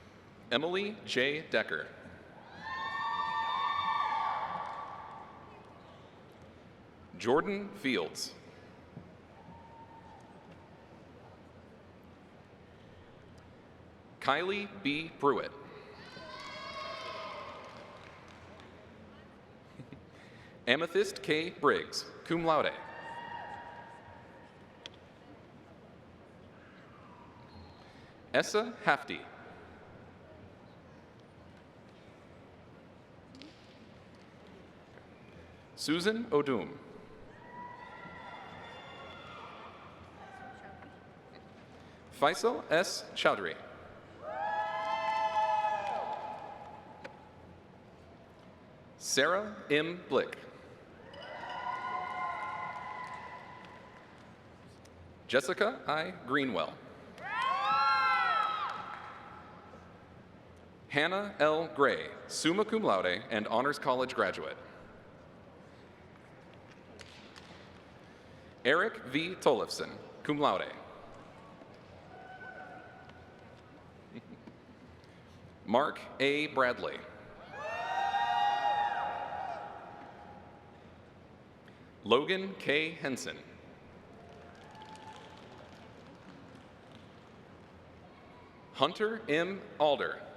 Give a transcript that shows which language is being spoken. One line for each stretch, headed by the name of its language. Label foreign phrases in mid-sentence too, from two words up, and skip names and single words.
English: Emily J. Decker. Jordan Fields. Kylie B. Pruitt. Amethyst K. Briggs,
Latin: cum laude.
English: Essa Hafty. Susan Odum. Faisal S. Chowdhury. Sarah M. Blick. Jessica I. Greenwell. Hannah L. Gray,
Latin: summa cum laude
English: and Honors College graduate. Eric V. Tollefson,
Latin: cum laude.
English: Mark A. Bradley. Logan K. Henson. Hunter M. Alder.